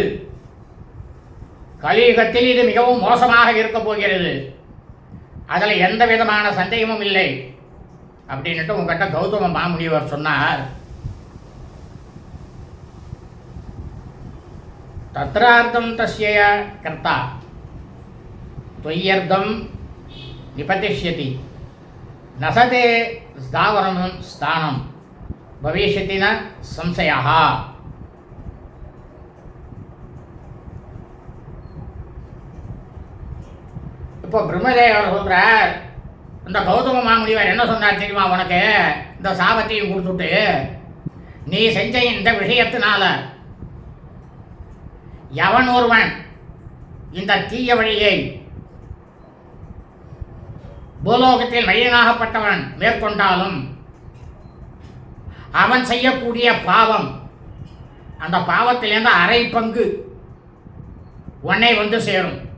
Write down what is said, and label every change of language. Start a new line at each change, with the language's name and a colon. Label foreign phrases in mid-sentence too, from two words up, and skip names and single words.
Tamil: கலியுகத்தில் இது மிகவும் மோசமாக இருக்க போகிறது, அதில் எந்த விதமான சந்தேகமும் இல்லை அப்படின்ட்டு உங்ககிட்ட கௌதம மாமுனிவர் சொன்னார்.
Sanskrit: तत्रार्धं तस्य कर्ता त्वय्यर्धं निपतिष्यति नसते स्थावरं स्थानं भविष्यति न संशयः.
Tamil: இப்போ பிரம்மதேவர் சொல்கிறார், இந்த கௌதம மாமுனிவர் என்ன சொன்னார் தெரியுமா? உனக்கு இந்த சாபத்தையும் கொடுத்துட்டு நீ செஞ்ச இந்த விஷயத்தினால எவன் ஒருவன் இந்த தீய வழியை பூலோகத்தில் மனிதனாகப்பட்டவன் மேற்கொண்டாலும் அவன் செய்யக்கூடிய பாவம், அந்த பாவத்திலேருந்து அரை பங்கு உன்னை சேரும்.